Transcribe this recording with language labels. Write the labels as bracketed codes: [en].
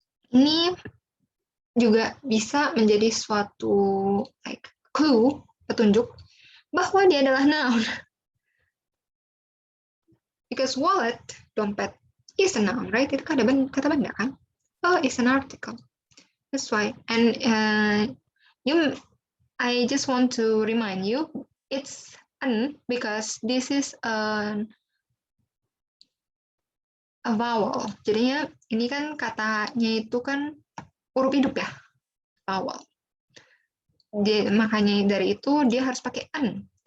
[id] Ini juga bisa menjadi suatu [en] like clue, [id] petunjuk bahwa dia adalah noun. [en] Because wallet, dompet, is a noun, right? [id] Itu kata benda kan? [en] Oh, is an article. That's why. And I just want to remind you, it's an because this is a vowel. [id] Jadinya ini kan katanya itu kan huruf hidup ya, vowel. Makanya dari itu dia harus pakai an.